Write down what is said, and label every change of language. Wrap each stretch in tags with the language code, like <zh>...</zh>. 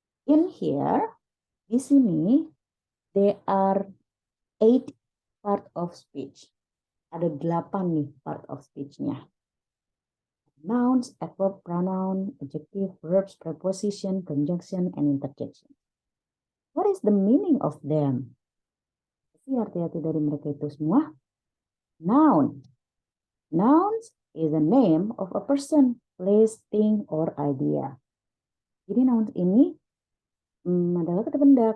<en>In here,</en> <id>di sini,</id> <en>there are 8 part of speech.</en> <id>Ada 8 nih</id> <en>part of speech-</en> <id>nya. Nouns, adverb, pronoun, adjective, verbs, preposition, conjunction, and interjection.</id> <en>What is the meaning of them?</en> <id>Arti-arti dari mereka itu semua.</id> <en>Noun. Nouns is a name of a person, place, thing, or idea.</en> <id>Jadi nouns ini adalah kata benda.</id>